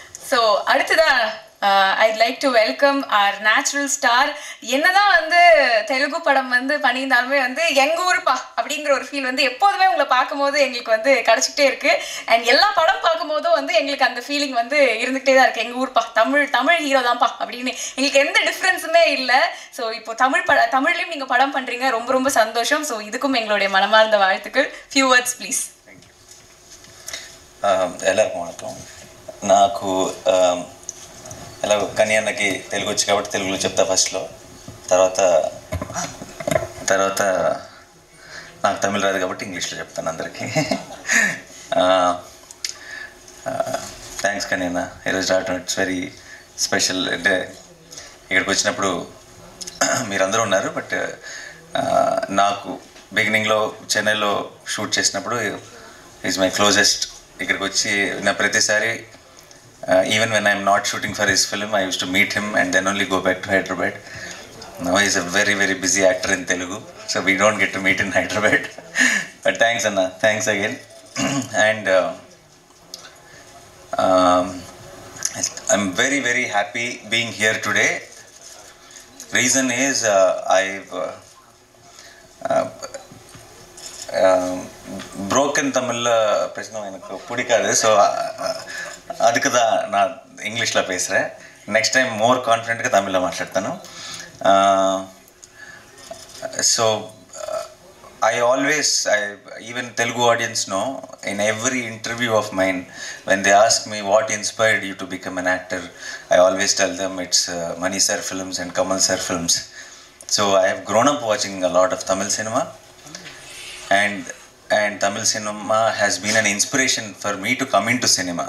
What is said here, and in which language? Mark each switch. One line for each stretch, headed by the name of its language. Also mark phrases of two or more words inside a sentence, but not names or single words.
Tamil: ஸோ அடுத்ததான்
English: I'd like to welcome our natural star.
Tamil: என்னதான் வந்து தெலுங்கு படம் வந்து பண்ணியிருந்தாலுமே வந்து எங்க ஊருப்பா அப்படிங்கிற ஒரு ஃபீல் வந்து எப்போதுமே உங்களை பார்க்கும்போது எங்களுக்கு வந்து கிடைச்சிக்கிட்டே இருக்கு. அண்ட் எல்லா படம் பார்க்கும்போதும் வந்து எங்களுக்கு அந்த ஃபீலிங் வந்து இருந்துகிட்டே தான் இருக்கு. எங்க ஊர்ப்பா, தமிழ் ஹீரோ தான்ப்பா அப்படின்னு எங்களுக்கு எந்த டிஃப்ரென்ஸுமே இல்லை. ஸோ இப்போ தமிழ்லையும் நீங்க படம் பண்றீங்க, ரொம்ப ரொம்ப சந்தோஷம். ஸோ இதுக்கும் எங்களுடைய மனமார்ந்த வாழ்த்துக்கள்.
English: Few words please.
Tamil: எல்லாருக்கும் வணக்கம்.
Telugu: నాకు ఎలా కన్యాన్నకి తెలుగు వచ్చి కాబట్టి తెలుగులో చెప్తా ఫస్ట్లో, తర్వాత నాకు తమిళ రాదు కాబట్టి ఇంగ్లీష్లో చెప్తాను అందరికీ. థ్యాంక్స్ కన్యన్న, ఈరోజు రావటం
English: it's very special.
Telugu: అంటే ఇక్కడికి వచ్చినప్పుడు మీరందరూ ఉన్నారు, బట్ నాకు బిగినింగ్లో చెన్నైలో షూట్ చేసినప్పుడు
English: is my closest.
Telugu: ఇక్కడికి వచ్చి నా ప్రతిసారి
English: even when I'm not shooting for his film, I used to meet him and then only go back to Hyderabad. Now he's a very very busy actor in Telugu, so we don't get to meet in Hyderabad. But thanks Anna, thanks again. And I'm very very happy being here today. Reason is I've broken Tamil
Tamil: பிரச்சனை எனக்கு பிடிக்காது. ஸோ அதுக்கு தான் நான் ఇంగ్లీష్లో பேசுகிறேன்.
English: next time more confident
Telugu: తమిళ్లో మాట్లాడతాను.
English: సో even Telugu audience know, in every interview of mine, when they ask me what inspired you to become an actor, I always tell them it's Mani sir films and Kamal sir films. So I have grown up watching a lot of Tamil cinema, and Tamil cinema has been an inspiration for me to come into cinema.